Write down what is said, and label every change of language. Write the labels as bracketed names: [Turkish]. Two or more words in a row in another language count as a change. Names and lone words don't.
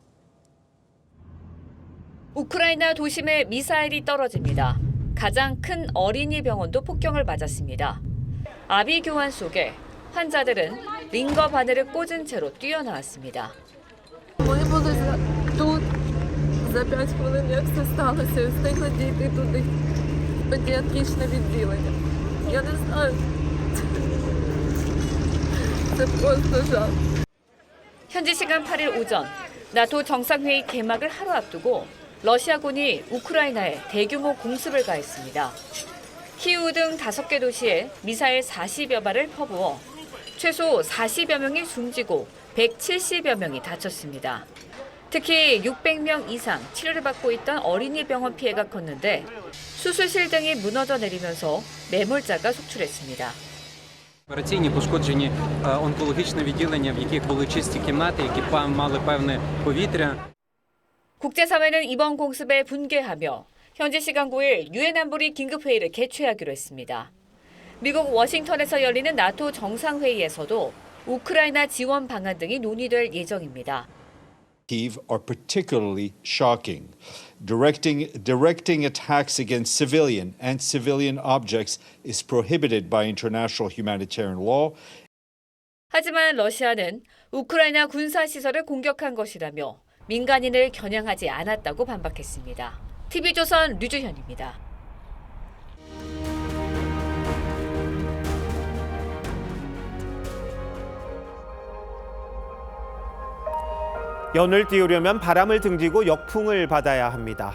[Korean] 우크라이나 도심에 미사일이 떨어집니다. 가장 큰 어린이 병원도 폭격을 맞았습니다. 아비 교환 속에 환자들은 링거 바늘을 꽂은 채로 뛰어나왔습니다. [Ukrainian] За 5 хвилин, як все сталося, встигла дійти туди. Педіатричне відділення. Я не знаю. Це просто жах. [Korean] 현지 시간 8일 오전 나토 정상회의 개막을 하루 앞두고 러시아군이 우크라이나에 대규모 공습을 가했습니다. 키우 등 5개 도시에 미사일 40여 발을 퍼부어 최소 40여 명이 숨지고 170여 명이 다쳤습니다. 특히 600명 이상 치료를 받고 있던 어린이 병원 피해가 컸는데 수술실 등이 무너져 내리면서 매몰자가 속출했습니다. [Ukrainian] Операційні пошкоджені онкологічне відділення, в яких були чисті кімнати, які мали певне повітря. [Korean] 국제사회는 이번 공습에 분개하며 현지 시간 9일 유엔 안보리 긴급회의를 개최하기로 했습니다. 미국 워싱턴에서 열리는 나토 정상회의에서도 우크라이나 지원 방안 등이 논의될 예정입니다. [English] Are particularly shocking. Directing attacks against civilian and civilian objects is prohibited by international humanitarian law. [Korean] 하지만 러시아는 우크라이나 군사시설을 공격한 것이라며 민간인을 겨냥하지 않았다고 반박했습니다. TV조선 류주현입니다. 연을 띄우려면 바람을 등지고 역풍을 받아야 합니다.